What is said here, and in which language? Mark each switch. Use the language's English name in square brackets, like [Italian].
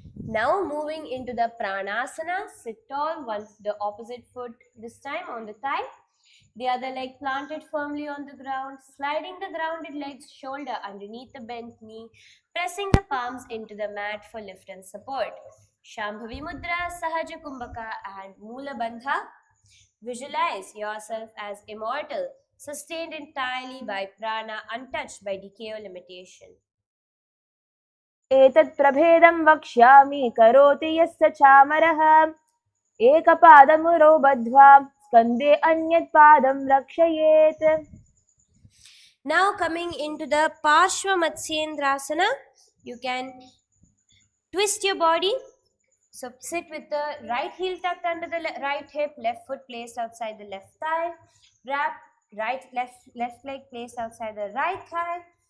[English] Now moving into the Pranasana, sit tall, the opposite foot this time on the thigh, the other leg planted firmly on the ground, sliding the grounded legs shoulder underneath the bent knee, pressing the palms into the mat for lift and support. Shambhavi Mudra, Sahaja Kumbhaka and Mula Bandha. Visualize yourself as immortal, sustained entirely by prana, untouched by decay or limitation. [Sanskrit] एतत् प्रभेदं वक्ष्यामि करोति यस्य चामरः एकपादमुरौ बद्ध्वा स्कन्दे अन्यत् पादं रक्षयेत्. [English] Now coming into the Parshva Matsyendrasana, you can twist your body. So sit with the right heel tucked under the right hip, left foot placed outside the left thigh. Wrap left leg placed outside the right thigh.